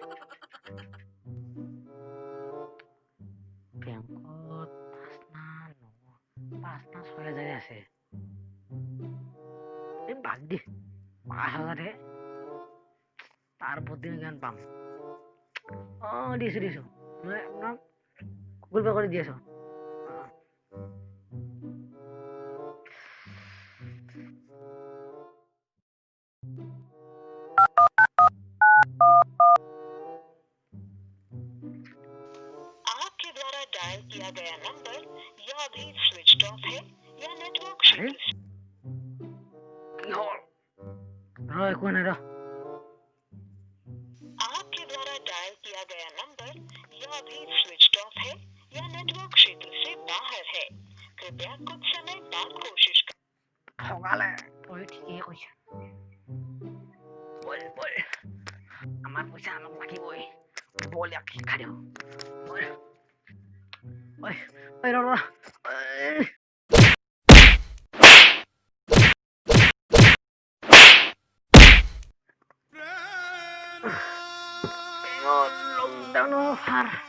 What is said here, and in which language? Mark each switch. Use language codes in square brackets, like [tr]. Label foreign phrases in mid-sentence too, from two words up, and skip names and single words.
[as] বেংকত 5,000 আছে এই বাদ দি 5,000 হে তাৰ প্ৰতি জ্ঞান পাম দিছো মই আপোনাক গুগল পে কৰি দি আছো [hi] आपके द्वारा डायल किया गया नंबर या अभी स्विच ऑफ है या नेटवर्क [as] একো নাই [hi] आपके द्वारा डायल किया गया नंबर या अभी स्विच ऑफ है या नेटवर्क क्षेत्र से बाहर है कृपया कुछ समय बाद कोशिश [as] ঠগালে তই ঠিকেই কৈছা বল আমাৰ পইচা আমাক লাগিবই বল ইয়াক শিক্ষা দিওঁ [en] lockdown offer